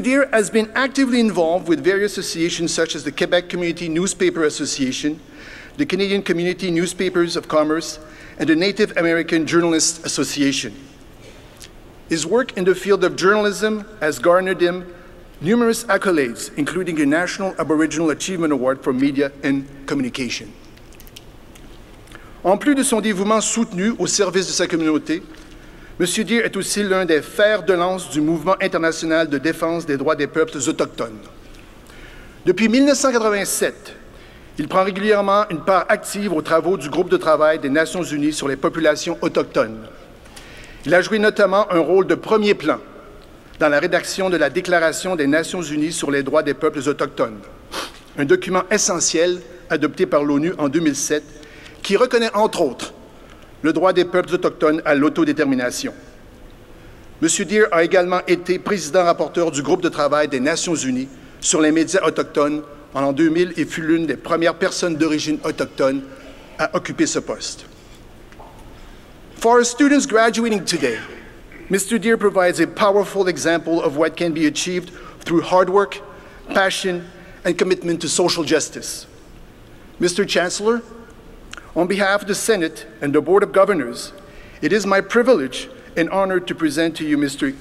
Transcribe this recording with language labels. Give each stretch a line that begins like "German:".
English: Deere has been actively involved with various associations such as the Quebec Community Newspaper Association, the Canadian Community Newspapers of Commerce, and the Native American Journalists Association. His work in the field of journalism has garnered him numerous accolades, including the National Aboriginal Achievement Award for Media and Communication.
French: En plus de son dévouement soutenu au service de sa communauté, M. Deere est aussi l'un des fers de lance du mouvement international de défense des droits des peuples autochtones. Depuis 1987, il prend régulièrement une part active aux travaux du groupe de travail des Nations unies sur les populations autochtones. Il a joué notamment un rôle de premier plan dans la rédaction de la Déclaration des Nations unies sur les droits des peuples autochtones, un document essentiel adopté par l'ONU en 2007 qui reconnaît entre autres le droit des peuples autochtones à l'autodétermination. M. Deere a également été président-rapporteur du groupe de travail des Nations unies sur les médias autochtones en l'an 2000 et fut l'une des premières personnes d'origine autochtone à occuper ce poste.
English: For our students graduating today, Mr. Deere provides a powerful example of what can be achieved through hard work, passion, and commitment to social justice. Mr. Chancellor, On behalf of the Senate and the Board of Governors, it is my privilege and honor to present to you Mr.